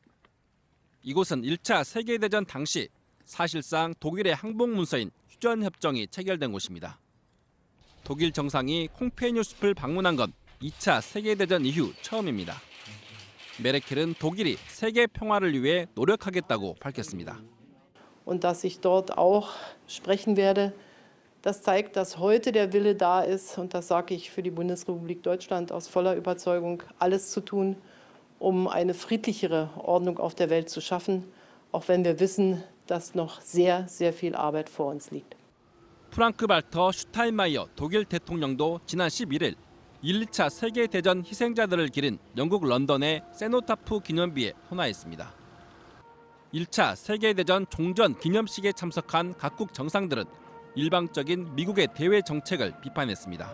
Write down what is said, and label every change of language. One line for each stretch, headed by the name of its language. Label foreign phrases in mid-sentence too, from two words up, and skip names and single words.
Korean: 이곳은 1차 세계대전 당시 사실상 독일의 항복 문서인 휴전협정이 체결된 곳입니다. 독일 정상이 콩페뉴 숲을 방문한 건 2차 세계대전 이후 처음입니다. 메르켈은 독일이 세계 평화를 위해 노력하겠다고 밝혔습니다.
German: Und dass ich dort auch sprechen werde, das zeigt, dass heute der Wille da ist, und das sage ich für die Bundesrepublik Deutschland aus voller Überzeugung, alles zu tun, eine friedlichere Ordnung auf der Welt zu schaffen, auch wenn wir wissen, dass noch sehr, sehr viel Arbeit vor uns liegt.
Korean: 프랑크-발터 슈타인마이어 독일 대통령도 지난 11일 1, 2차 세계대전 희생자들을 기린 영국 런던의 세노타프 기념비에 헌화했습니다. 1차 세계대전 종전 기념식에 참석한 각국 정상들은 일방적인 미국의 대외 정책을 비판했습니다.